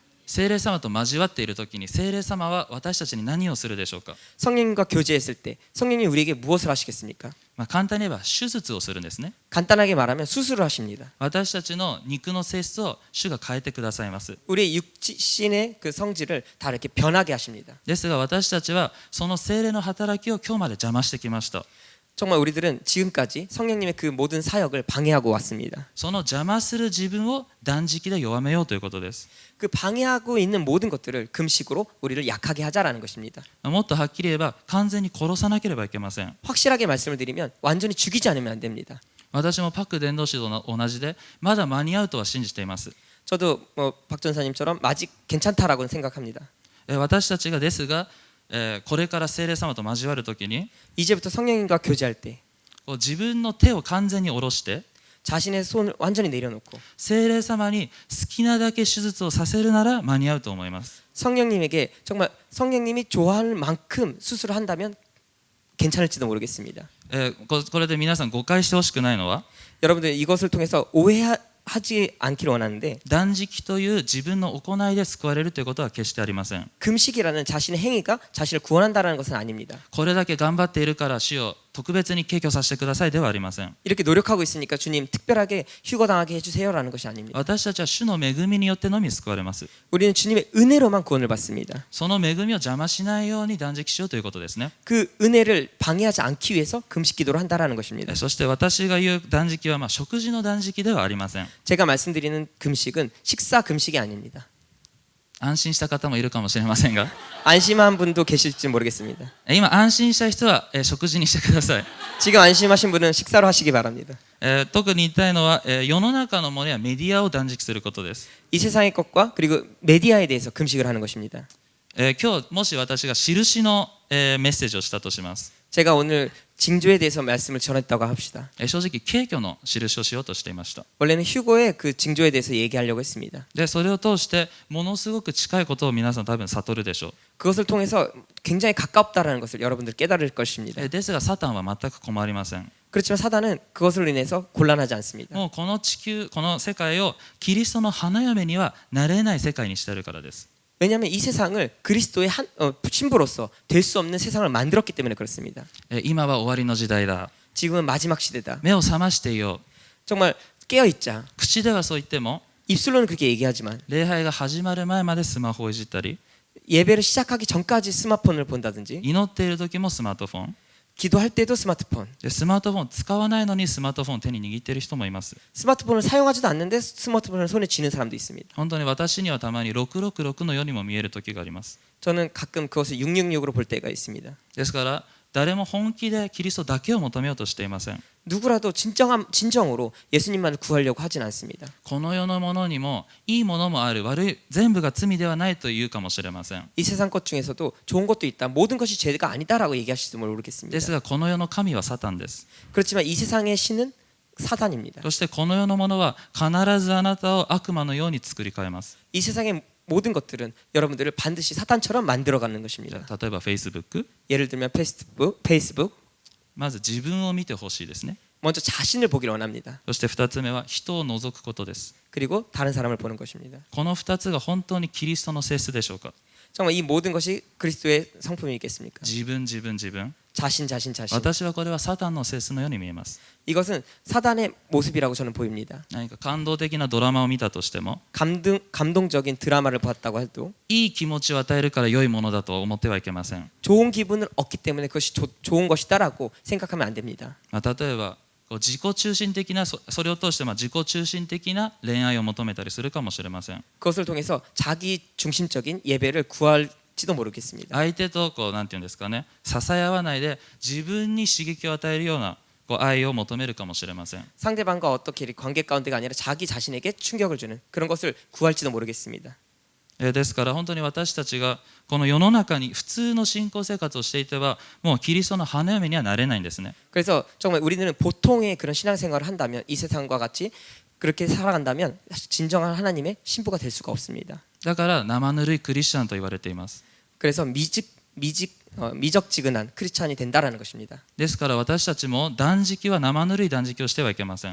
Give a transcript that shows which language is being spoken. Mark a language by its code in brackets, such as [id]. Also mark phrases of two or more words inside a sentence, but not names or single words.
[ja] 聖霊様と交わっている時に聖霊様は私たちに何をするでしょうか。 [ko] 성령님과 교제했을 때 성령님이 우리에게 무엇을 하시겠습니까? [ja] 簡単に言えば手術をするんですね。 [ko] 간단하게 말하면 수술을 하십니다. [ja] 私たちの肉の性質を主が変えてくださいます。 [ko] 우리의 육신의 그 성질을 다 이렇게 변하게 하십니다. [ja] ですが私たちはその聖霊の働きを今日まで邪魔してきました。 [ko] 정말 우리들은 지금까지 성령님의 그 모든 사역을 방해하고 왔습니다. [ja] その邪魔する自分を断食で弱めようということです。 [ko] 그 방해하고 있는 모든 것들을 금식으로 우리를 약하게 하자라는 것입니다. [ja] もっとはっきり言えば完全に殺さなければいけません。 [ko] 확실하게 말씀을 드리면 완전히 죽이지 않으면 안 됩니다. [ja] 私もパク伝道師と同じでまだ間に合うとは信じています。 [ko] 저도 박 전사님처럼 아직 괜찮다라고 생각합니다. [ja] 私たちがですがこれから聖霊様と交わるときに [ko] 이제부터 성령님과 교제할 때 [ja] 自分の手を完全に下ろして [ko] 자신의 손을 완전히 내려놓고 [ja] 聖霊様に好きなだけ手術をさせるなら間に合うと思います。 [ko] 성령님에게 정말 성령님이 좋아할 만큼 수술을 한다면 괜찮을지도 모르겠습니다. [ja] これで皆さん誤解してほしくないのは [ko] 여러분들 이것을 통해서 오해하지 않기를 원하는데 [ja] 断食という自分の行いで救われるということは決してありません。 [ko] 금식이라는 자신의 행위가 자신을 구원한다는 것은 아닙니다. [ja] これだけ頑張っているから主を特別に敬虚させてくださいではありません。 [ko] 이렇게 노력하고 있으니까 주님 특별하게 휴거당하게 해주세요라는 것이 아닙니다. [ja] 私たちは主の恵みによってのみ救われます。 [ko] 우리는 주님의 은혜로만 구원을 받습니다. [ja] その恵みを邪魔しないように断食しようということですね。 [ko] 그 은혜를 방해하지 않기 위해서 금식 기도를 한다라는 것입니다. [ja] そして私が言う断食は食事の断食ではありません。 [ko] 제가 말씀드리는 금식은 식사 금식이 아닙니다. [ja] 安心した方もいるかもしれませんが [ko] 안심한 분도 계실지 모르겠습니다. [ja] 今安心した人は食事にしてください。 [ko] 지금 안심하신 분은 식사로 하시기 바랍니다. [ja] 特に言いたいのは世の中のものやメディアを断食することです。 [ko] 이 세상의 것과 그리고 메디아에 대해서 금식을 하는 것입니다. [ja] 今日もし私が印のメッセージをしたとします。 [ko] 제가 오늘 징조에 대해서 말씀을 전했다고 합시다. [ja] 正直軽挙の印をしようとしていました。 [ko] 원래는 휴고의 그 징조에 대해서 얘기하려고 했습니다. [ja] でそれを通してものすごく近いことを皆さん多分悟るでしょ [ko] 그것을 통해서 굉장히 가깝다라는 것을 여러분들 깨달을 것입니다. [ja] う。ですがサタンは全く困りません。 [ko] 그렇지만 사단은 그것으로 인해서 곤란하지 않습니다. [ja] もうこの地球この世界をキリストの花嫁にはなれない世界にしているからです。 [ko] 왜냐하면 이 세상을 그리스도의 신부로서 될 수 없는 세상을 만들었기 때문에 그렇습니다. [ja] 今は終わりの時代だ。 [ko] 지금은 마지막 시대다. [ja] 目を覚ましていよう。 [ko] 정말 깨어 있자. [ja] 口ではそう言っても [ko] 입술로는 그렇게 얘기하지만 [ja] 礼拝が始まる前までスマホをいじったり [ko] 예배를 시작하기 전까지 스마트폰을 본다든지 [ja] 祈っている時もスマートフォン [ko] 기도할 때도 스마트폰. [ja] でスマートフォン使わないのにスマートフォンを手に握っている人もいます。 [ko] 스마트폰을 사용하지도 않는데 스마트폰을 손에 쥐는 사람도 있습니다. [ja] 本当に私にはたまに666のようにも見える時があります。 [ko] 저는 가끔 그것을 666으로 볼 때가 있습니다. [ja] ですから誰も本気でキリストだけを求めようとしていません。 [ko] 누구라도 진정으로 예수님만을 구하려고 하진 않습니다. [ja] この世のものにもいいものもある、悪い全部が罪ではないと言うかもしれません。 [ko] 이 세상 것 중에서도 좋은 것도 있다. 모든 것이 죄가 아니다라고 얘기하실지 [ja] で [ko] 모르겠습니다. [ja] すがこの世の神はサタンです。 [ko] 그렇지만 이 세상의 신은 사단입니다. [ja] そしてこの世のものは必ずあなたを悪魔のように作り変えます。 [ko] 이 세상의 모든 것들은 여러분들을 반드시 사탄처럼 만들어가는 것입니다. [ja] 例えば Facebook、 [ko] 예를 들면 페이스북 [ja] まず自分を見てほしいですね。 [ko] 먼저 자신을 보기를 원합니다. [ja] そして2つ目は人を除くことです。 [ko] 그리고 다른 사람을 보는 것입니다. [ja] この2つが本当にキリストの性質でしょうか。 [ko] 정말 이 모든 것이 그리스도의 성품이겠습니까? [ja] 自分自分自分。 [ko] 자신. [ja] 私はこれはサタンの性質のように見えます。 [ko] 이것은 사단의 모습이라고 저는 보입니다. [ja] 何か感動的なドラマを見たとしても [ko] 감동적인 드라마를 봤다고 해도 [ja] いい気持ちを与えるから良いものだと思ってはいけません。 [ko] 좋은 기분을 얻기 때문에 그것이 좋은 것이다라고 생각하면 안 됩니다. [ja] 例えば自己中心的なそれを通して自己中心的な恋愛を求めたりするかもしれません。 [ko] 그것을 통해서 자기 중심적인 예배를 구할지도 모르겠습니다. [ja] 相手となんていうんですかね、支え合わないで自分に刺激を与えるような愛を求めるかもしれません。 [ko] 상대방과 어떻게 관계 가운데가 아니라 자기 자신에게 충격을 주는 그런 것을 구할지도 모르겠습니다. [ja] ですから本当に私たちがこの世の中に普通の信仰生活をしていてはもうキリストの花嫁にはなれないんですね。 [ko] 그래서 정말 우리는 보통의 그런 신앙생활을 한다면 이 세상과 같이 그렇게 살아간다면 진정한 하나님의 신부가 될 수가 없습니다. [ja] だから生ぬるいクリスチャンと言われています。 [ko] 그래서 미적지근한 크리스찬이 된다라는 것입니다. [ja] ですから私たちも断食は生ぬるい断食をしてはいけません。